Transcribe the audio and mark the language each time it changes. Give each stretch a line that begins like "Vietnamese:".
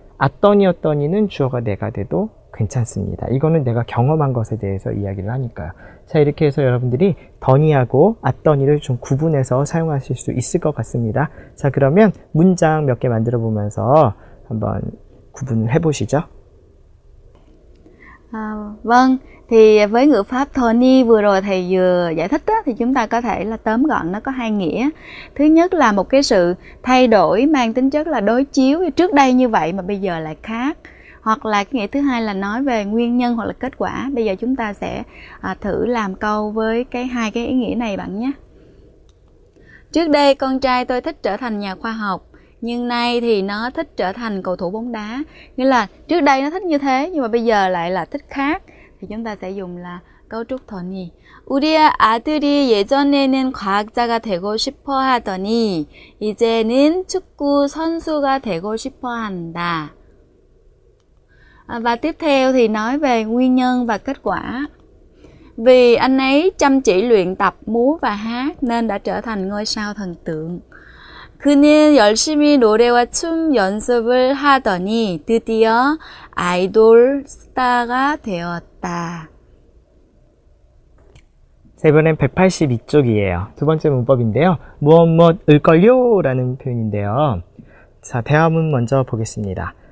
Korean: 앗더니였더니는 주어가 내가 돼도 괜찮습니다. 이거는 내가 경험한 것에 대해서 이야기를 하니까요. 자, 이렇게 해서 여러분들이 더니하고 앗더니를 좀 구분해서 사용하실 수 있을 것 같습니다. 자, 그러면 문장 몇 개 만들어 보면서 한번 구분을 해보시죠.
Vietnamese: Vâng, thì với ngữ pháp Tony vừa rồi thầy vừa giải thích thì chúng ta có thể là tóm gọn nó có hai nghĩa. Thứ nhất là một cái sự thay đổi mang tính chất là đối chiếu, trước đây như vậy mà bây giờ lại khác. Hoặc là cái nghĩa thứ hai là nói về nguyên nhân hoặc là kết quả. Bây giờ chúng ta sẽ thử làm câu với hai cái ý nghĩa này bạn nhé. Trước đây con trai tôi thích trở thành nhà khoa học, nhưng nay thì nó thích trở thành cầu thủ bóng đá. Nghĩa là trước đây nó thích như thế nhưng mà bây giờ lại là thích khác. Thì chúng ta sẽ dùng là cấu trúc Tony.
Korean: 우리 아들이 예전에는 과학자가 되고 싶어 하더니 이제는 축구 선수가 되고 싶어 한다.
Vietnamese: Và tiếp theo thì nói về nguyên nhân và kết quả. Vì anh ấy chăm chỉ luyện tập múa và hát nên đã trở thành ngôi sao thần tượng.
Korean: 그는 열심히 노래와 춤 연습을 하더니 드디어 아이돌 스타가 되었다. 자, 이번엔 182쪽이에요. 두 번째 문법인데요. 무엇을걸요? 라는 표현인데요. 자, 대화문 먼저 보겠습니다.